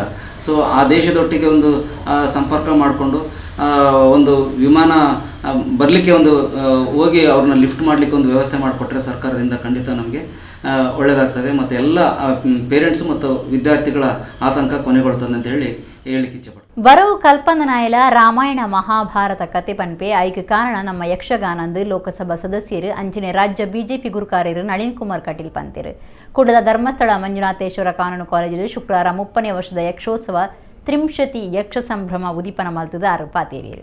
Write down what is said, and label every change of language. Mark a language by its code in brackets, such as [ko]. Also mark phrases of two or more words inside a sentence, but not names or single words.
[kn] ಸೊ ಆ ದೇಶದೊಟ್ಟಿಗೆ ಒಂದು ಸಂಪರ್ಕ ಮಾಡಿಕೊಂಡು ಒಂದು ವಿಮಾನ ಬರಲಿಕ್ಕೆ ಒಂದು ಹೋಗಿ ಅವ್ರನ್ನ ಲಿಫ್ಟ್ ಮಾಡಲಿಕ್ಕೆ ಒಂದು ವ್ಯವಸ್ಥೆ ಮಾಡಿಕೊಟ್ರೆ ಸರ್ಕಾರದಿಂದ ಖಂಡಿತ ನಮಗೆ ಒಳ್ಳೆಯದಾಗ್ತದೆ ಮತ್ತು ಎಲ್ಲ ಪೇರೆಂಟ್ಸ್ ಮತ್ತು ವಿದ್ಯಾರ್ಥಿಗಳ ಆತಂಕ ಕೊನೆಗೊಳ್ತದೆ ಅಂತ ಹೇಳಲಿಕ್ಕೆ ಇಚ್ಛೆಪಡ್ತೀನಿ. [tcy] ಬರವು ಕಲ್ಪನನಾಯಲ ರಾಮಾಯಣ ಮಹಾಭಾರತ ಕತೆ ಪನ್ಪೆ ಐಕ್ಯ ಕಾರಣ ನಮ್ಮ ಯಕ್ಷಗಾನಂದು ಲೋಕಸಭಾ ಸದಸ್ಯರು ಅಂಚನೆ ರಾಜ್ಯ ಬಿಜೆಪಿ ಗುರುಕಾರ್ಯರು ನಳಿನ್ ಕುಮಾರ್ ಕಟೀಲ್ ಪಂತಿರು ಕೂಡಲ ಧರ್ಮಸ್ಥಳ ಮಂಜುನಾಥೇಶ್ವರ ಕಾನೂನು ಕಾಲೇಜಲ್ಲಿ ಶುಕ್ರವಾರ 30ನೇ ವರ್ಷದ ಯಕ್ಷೋತ್ಸವ ತ್ರಿಂಶತಿ ಯಕ್ಷ ಸಂಭ್ರಮ ಉದೀಪನ ಮಲ್ತದ ಪಾತೇರಿಯರು.